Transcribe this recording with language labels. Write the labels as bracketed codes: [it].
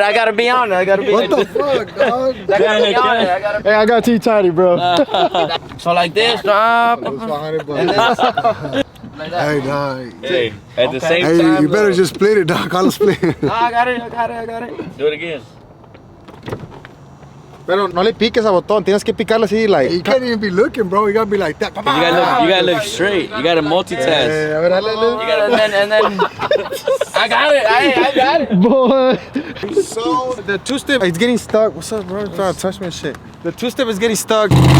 [en] What the fuck, dog? I gotta be on it. Hey, I got too tidy, bro. So like this. That was $100. And then, like that. Hey, dog. Hey, at the same Hey, time, you better just split it, dog. Call it split. I got it. do it again. [es] Pero no le piques a botón, tienes que picarle así, [en] like. You can't even be looking, bro. You gotta be like that. You gotta look straight. You gotta multitask. [es] A ver, dale. [en] You gotta, and then I got it. I got it. Boy. So the 2-step, it's getting stuck. What's up, bro? Trying to touch me and shit. The 2-step is getting stuck.